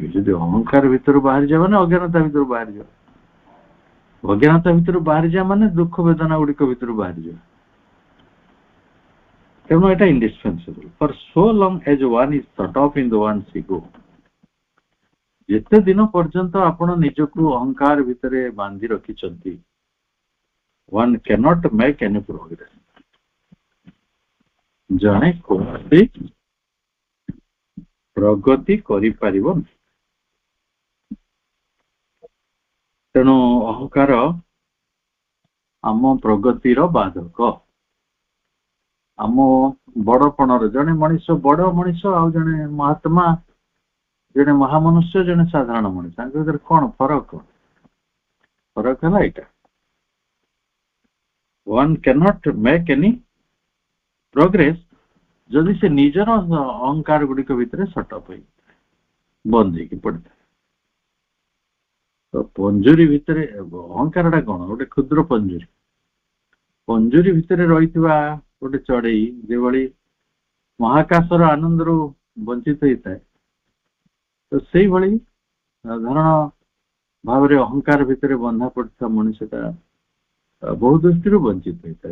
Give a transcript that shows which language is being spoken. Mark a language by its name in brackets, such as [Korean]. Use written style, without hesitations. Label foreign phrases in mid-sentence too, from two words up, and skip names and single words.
[Odia] ଯଦି ଅହଙ୍କାର ଭିତରୁ ବାହାରିଯାଅ ମାନେ ଅଜ୍ଞାନତା ଭିତରୁ ବାହାରିଯାଅ, ଅଜ୍ଞାନତା ଭିତରୁ ବାହାରିଯାଅ ମାନେ ଦୁଃଖ ବେଦନା ଗୁଡିକ ଭିତରୁ ବାହାରିଯାଅ। ତେଣୁ ଏଟା [English] indispensable for so long as one is shut off in the one's ego. [Odia] ଯେତେ ଦିନ ପର୍ଯ୍ୟନ୍ତ ଆପଣ ନିଜକୁ ଅହଙ୍କାର ଭିତରେ ବାନ୍ଧି ରଖିଛନ୍ତି, [English] one cannot make any progress। [Odia] ଜଣେ କୌଣସି ପ୍ରଗତି କରିପାରିବନି। ତେଣୁ ଅହଙ୍କାର ଆମ ପ୍ରଗତିର ବାଧକ। ଆମ ବଡପଣର, ଜଣେ ମଣିଷ ବଡ ମଣିଷ ଆଉ ଜଣେ ମହାତ୍ମା, ଜଣେ ମହାମନୁଷ୍ୟ, ଜଣେ ସାଧାରଣ ମଣିଷ, ତାଙ୍କ ଭିତରେ କଣ ଫରକ? ଫରକ ହେଲା ଏଇଟା, [English] one cannot make any progress [Odia] ଯଦି ସେ ନିଜର ଅହଙ୍କାର ଗୁଡିକ ଭିତରେ ସଟଅପ୍ ହେଇ ବନ୍ଦ ହେଇକି ପଡିଥାଏ। ତ ପଞ୍ଜୁରୀ ଭିତରେ ଅହଙ୍କାରଟା କଣ? ଗୋଟେ କ୍ଷୁଦ୍ର ପଞ୍ଜୁରୀ। ପଞ୍ଜୁରୀ ଭିତରେ ରହିଥିବା ଗୋଟେ ଚଢେଇ ଯେଭଳି ମହାକାଶର ଆନନ୍ଦରୁ ବଞ୍ଚିତ ହେଇଥାଏ, ତ ସେଇଭଳି ସାଧାରଣ ଭାବରେ ଅହଙ୍କାର ଭିତରେ ବନ୍ଧା ପଡିଥିବା ମଣିଷଟା ବହୁ ଦୃଷ୍ଟିରୁ ବଞ୍ଚିତ ହେଇଥାଏ।